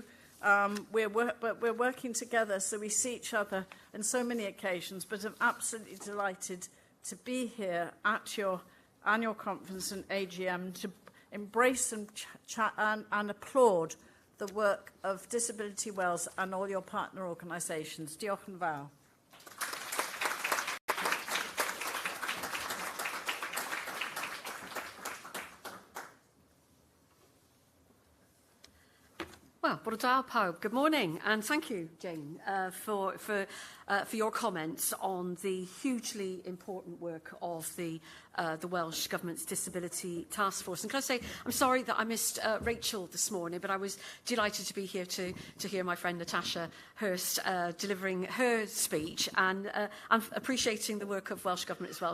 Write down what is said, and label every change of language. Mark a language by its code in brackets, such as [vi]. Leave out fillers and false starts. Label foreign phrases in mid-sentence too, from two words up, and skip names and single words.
[en] We're working together, so we see each other on so many occasions, but I'm absolutely delighted to be here at your annual conference and AGM to embrace and applaud the work of Disability Wales and all your partner organisations. [cy] Diolch yn fawr. Well, bore da pawb. [en] Good morning, and thank you, Jane, for your comments on the hugely important work of the Welsh Government's Disability Task Force. And can I say, I'm sorry that I missed Rachel this morning, but I was delighted to be here to hear my friend Natasha Hirst delivering her speech, and I'm appreciating the work of Welsh Government as well.